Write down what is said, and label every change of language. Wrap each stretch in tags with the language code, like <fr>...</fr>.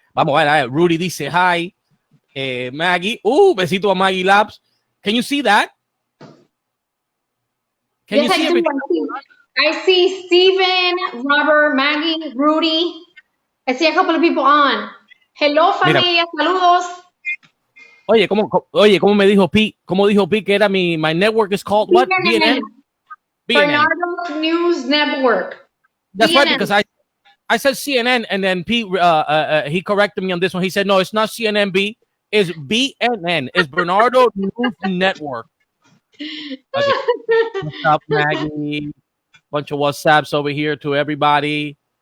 <es>Vamos a ver. Rudy dice hi. Maggie. Besito a</es> <en>Maggie Labs. Can you see that? Can you see everything? I see Steven, Robert, Maggie, Rudy. I see a couple of people on.</en> <es>Hello, familia. Saludos. Oye, ¿cómo me dijo Pete? ¿Cómo dijo Pete que era</es> <en>my network is called what? BNN. Bernardo's News Network. That's BNN. right, because I said CNN, and then Pete he corrected me on this one. He said, no, it's not CNNB. It's BNN. It's Bernardo News Network. Okay. What's up, Maggie? Bunch of WhatsApps over here to everybody.</en>